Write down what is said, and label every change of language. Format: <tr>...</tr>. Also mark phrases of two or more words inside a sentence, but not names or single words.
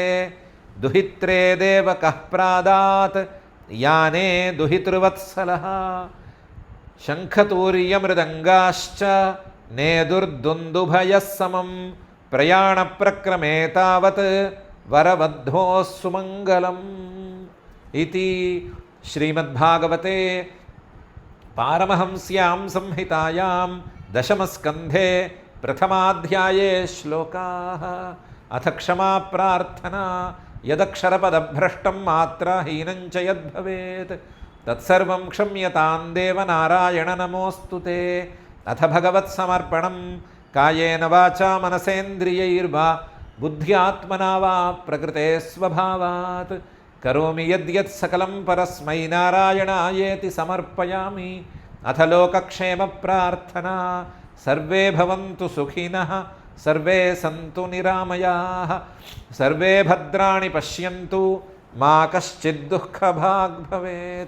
<sa>దుహిత్రే దేవకః ప్రాదాత్ యానే దుహితృవత్సలః. శంఖతూర్యమృదంగాశ్చ నేదుర్దుందుభయः సమం. ప్రయాణప్రక్రమే తావత్ వరవద్ధోః సుమంగళం. इति श्रीमद्भागवते पारमहंस्यां संहितायां दशमस्कन्धे प्रथमाध्याये श्लोकाः। अथ क्षमा प्रार्थना यदक्षरपदभ्रष्टं मात्राहीनं च यद्भवेत् तत्सर्वं क्षम्यतां देव नारायण नमोऽस्तु ते। अथ भगवत्समर्पणं కాయేన వాచా మనసేంద్రియైర్వా బుద్ధ్యాత్మనా వా ప్రకృతే స్వభావాత్ కరోమి యద్యత్ సకలం పరస్మై నారాయణాయేతి సమర్పయామి. అథ లోకక్షేమ ప్రార్థనా. సర్వే భవంతు సుఖినః, సర్వే సంతు నిరామయాః, సర్వే భద్రాణి పశ్యంతు, మా కశ్చిద్ దుఃఖభాగ్ భవేత్.</sa>